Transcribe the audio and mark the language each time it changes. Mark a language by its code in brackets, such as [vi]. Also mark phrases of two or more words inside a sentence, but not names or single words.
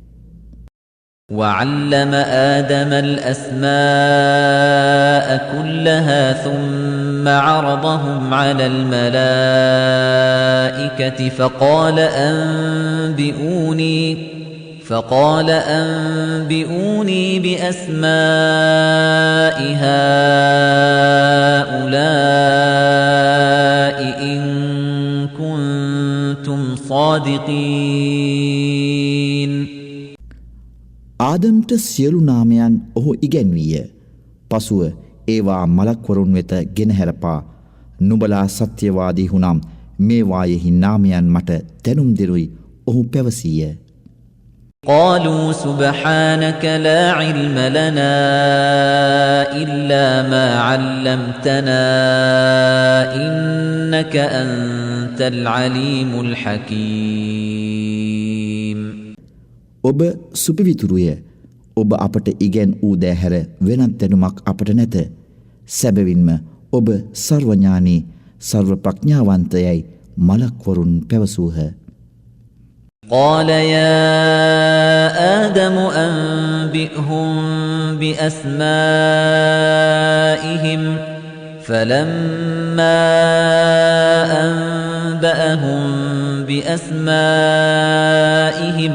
[ar] وعلم آدم الأسماء كلها ثم عرضهم على الملائكة فقال أنبئوني بأسماء هؤلاء إن كنتم صادقين. [si] ආදම්ට සියලු නාමයන් ඔහු ඉගැන්වීය. පසුව ඒවා මලක්වරුන් වෙත ගෙනහැරපා නුඹලා සත්‍යවාදී වුනම් මේ වායෙහි නාමයන් මට දැනුම් දෙරුයි ඔහු පැවසීය. [ar] قالوا سبحانك لا علم لنا إلا ما علمتنا إنك أنت العليم الحكيم. [si] ඔබ සුපිවිතුරුය. ඔබ අපට ඉගැන් වූ දෑ හැර වෙනත් දැනුමක් අපට නැත. සැබවින්ම ඔබ සර්වඥානී සර්ව ප්‍රඥාවන්තයයි මලක්වරුන් පැවසූහ. [ar] قال يا آدم أنبئهم بأسمائهم فلما أنبأهم بأسمائهم